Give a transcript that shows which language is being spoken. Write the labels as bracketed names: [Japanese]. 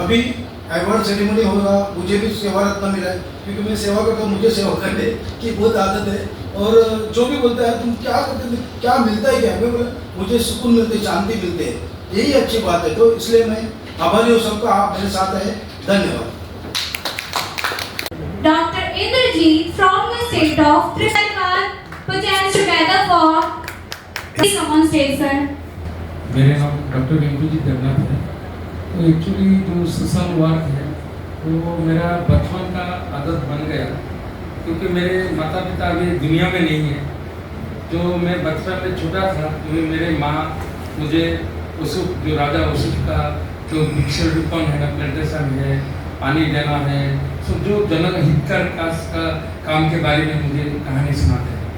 [Hindi] अभी award ceremony होगा, मुझे भी सेवा रत्न मिला है, क्योंकि मैं सेवा करता हूँ, मुझे सेवा करने की बहुत आदत है। और जो भी बोलता है तुम क्या करते, क्या मिलता है क्या, मैं बोला मुझे सुकून मिलते, शांति मिलते है, यही अच्छी बात है। तो इसलिए मैं आभारी हूँ सबका, आप मेरे साथ है। धन्यवाद। [English] Dr. Indrajit from the state of Trivandrum put your hands together for. Please come on stage, sir. [Hindi] मेरे नाम डॉक्टर इंद्रजीत देवनाथ है। तो एक्चुअली जो सोशल वर्क है वो मेरा बचपन का आदत बन गया, क्योंकि मेरे माता पिता अभी दुनिया में नहीं है। जो मैं बचपन में छोटा था तो मेरे माँ मुझे उसुप, जो राजा उसुप का जो भिक्षु रूपन है ना, प्लांटेशन है, पानी देना है, सब जो जनहितकर का काम के बारे में मुझे कहानी सुनाते हैं।